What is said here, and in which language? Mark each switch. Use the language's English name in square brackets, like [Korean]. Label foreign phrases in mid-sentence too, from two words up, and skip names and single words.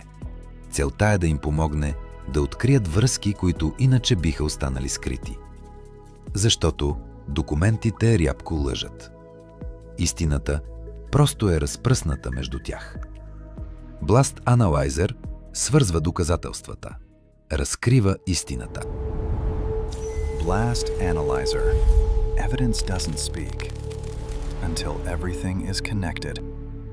[Bulgarian] Целта е да им помогне да открият връзки, които иначе биха останали скрити. Защото документите рядко лъжат. Истината просто е разпръсната между тях. Blast Analyzer свързва доказателствата, разкрива истината. Blast Analyzer. [English] Evidence doesn't speak until everything is connected.